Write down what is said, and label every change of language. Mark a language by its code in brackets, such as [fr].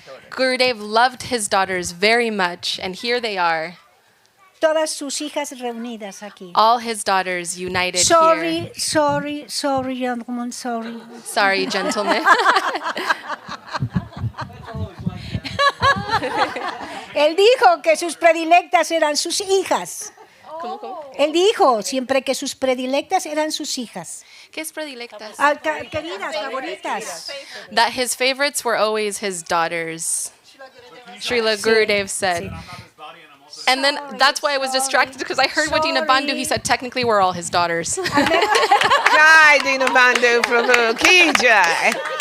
[en] Gurudev loved his daughters very much, and here they are. [es] Todas sus hijas reunidas aquí. [en] All his daughters united Sorry, here. sorry, gentlemen, sorry. Sorry, gentlemen. [es] Él dijo que sus predilectas eran sus hijas. ¿Cómo? Él dijo siempre que sus predilectas eran sus hijas. ¿Qué es predilectas? Queridas, favoritas. [en] That his favorites were always his daughters. Srila Gurudev said. And then that's why I was distracted because I heard what Dina Bandhu, he said technically we're all his daughters. Jai Dina Bandhu Prabhu Ki Jai.